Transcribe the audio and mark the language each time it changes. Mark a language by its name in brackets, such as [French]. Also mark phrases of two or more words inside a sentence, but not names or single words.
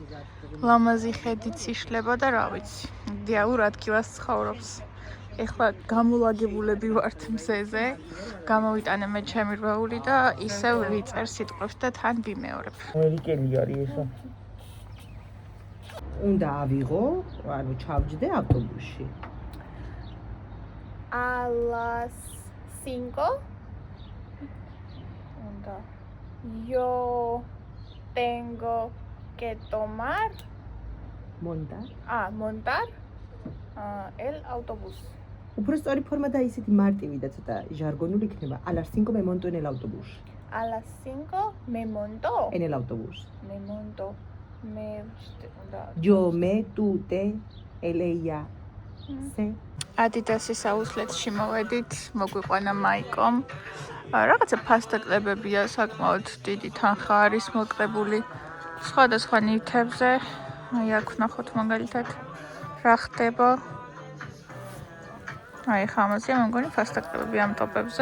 [Georgian] ლამაზი ხედიც იშლება და რა ვიცი, იდეალურ ადგილას ცხოვრობს. ეხლა გამოლაგებულები ვართ მზეზე, გამოვიტანე მე ჩემი რვეული და ისევ ვიწერ სიტყვებს და თან ვიმეორებ. ყველიკელი არის ესა. უნდა ავიღო, ანუ ჩავჯდე ავტობუსში. [Spanish] A las 5 უნდა yo tengo que tomar montar el autobús. [Georgian] უფრო სწორი ფორმა და ისეთი მარტივი და ცოტა ჟარგონული იქნება. [Spanish] A las 5 me monto en el autobús. A las 5 me monto. En el autobús. Me monto. Yo, me, tú, te, él, ella, se. [Georgian] Adidas-ის აუთლეტში მოვედით, მოგვიყვანა მაიკომ. რაღაცა ფასტაკლებებია, საკმაოდ დიდი თანხა არის მოკლებული სხვადასხვა ნივთებზე. აი აქ ვნახოთ მაგალითად რა ხდება. აი ხამაზია მეგონი ფასტაკლებები ამ ტოპებზე.